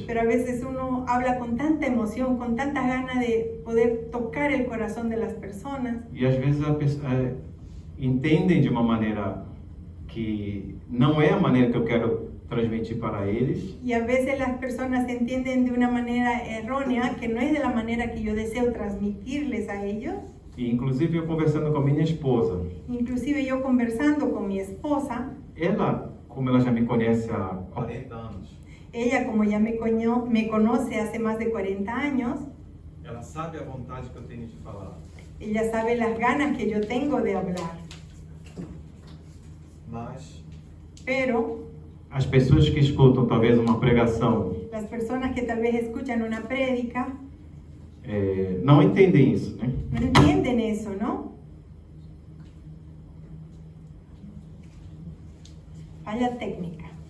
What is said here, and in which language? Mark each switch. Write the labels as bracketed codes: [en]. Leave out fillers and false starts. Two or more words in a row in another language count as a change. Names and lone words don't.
[es] Pero a veces uno habla con tanta emoción, con tanta gana de poder tocar el corazón de las personas. [pt] E às vezes entendem de uma maneira que não é a maneira que eu quero transmitir para eles. [es] Y a veces las personas entienden de una manera errónea, que no es de la manera que yo deseo transmitirles a ellos. [pt] E inclusive eu conversando com a minha esposa, [es] Inclusive yo conversando con mi esposa, [pt] ela, como ela já me conhece há 40 anos, [es] ella como ya me conoce hace más de 40 años, [pt] ela sabe a vontade que eu tenho de falar. [es] ella sabe las ganas que yo tengo de hablar. [pt] Mas [es] Pero [pt] as pessoas que escutam talvez uma pregação [es] las personas que tal vez escuchan una prédica [pt] não entendem isso, né? [es] no entienden eso, ¿no? Falla técnica.